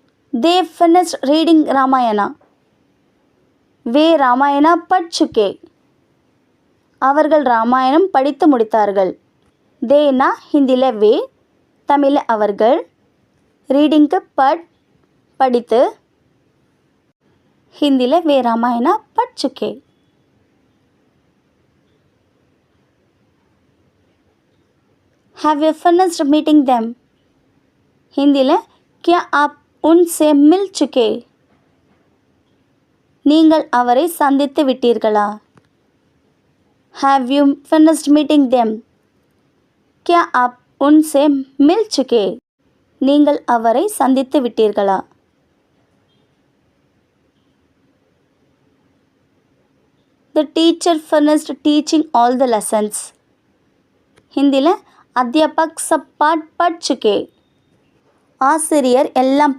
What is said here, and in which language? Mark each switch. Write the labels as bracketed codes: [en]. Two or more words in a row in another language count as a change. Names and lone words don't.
[en] They finished reading Ramayana. [hi] वे रामायणा पढ़ चुके. [ta] அவர்கள் ராமாயணம் படித்து முடித்தார்கள். தேனா ஹிந்தியில் வே, தமிழில் அவர்கள், ரீடிங்க்கு படித்து, ஹிந்தியில் [hi] वे रामायणा पढ़ चुके. [en] Have you finished meeting them? [hi] ஹிந்தியில் क्या आप उनसे मिल चुके? [ta] நீங்கள் அவரை சந்தித்து விட்டீர்களா? [en] Have you finished meeting them? [hi] क्या आप उनसे मिल चुके? [ta] நீங்கள் அவரை சந்தித்து விட்டீர்களா? [en] The teacher finished teaching all the lessons. [hi] ஹிந்தியில் अध्यापक सब पाठ पढ़ चुके. [ta] ஆசிரியர் எல்லாம்